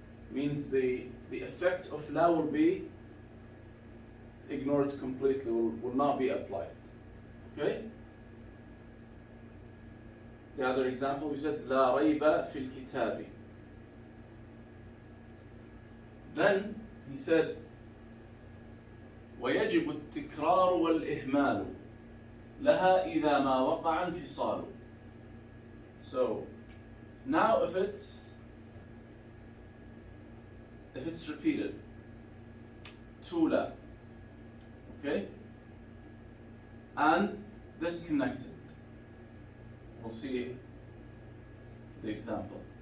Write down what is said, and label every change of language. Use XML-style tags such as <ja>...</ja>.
<en>Means the effect of la will be ignored completely, will not be applied. Okay? The other example, we said</en> <ar>لا ريب في الكتاب.</ar> <en>Then he said</en> <ar>ويجب التكرار والإهمال لها إذا ما وقع انفصال.</ar> <en>So now if it's repeated, tula, okay, and disconnected, we'll see the example.</en>